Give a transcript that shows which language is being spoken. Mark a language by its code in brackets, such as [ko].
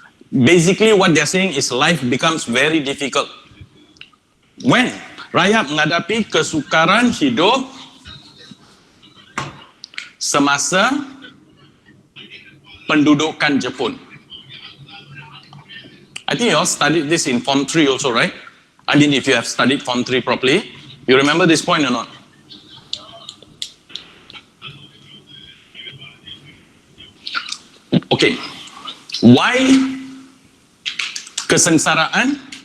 [en] Basically, what they're saying is life becomes very difficult. [ms] When rakyat menghadapi kesukaran hidup semasa pendudukan Jepun. [en] I think you all studied this in Form 3 also, right? I mean, if you have studied Form 3 properly, you remember this point or not? Okay. Why kesengsaraan?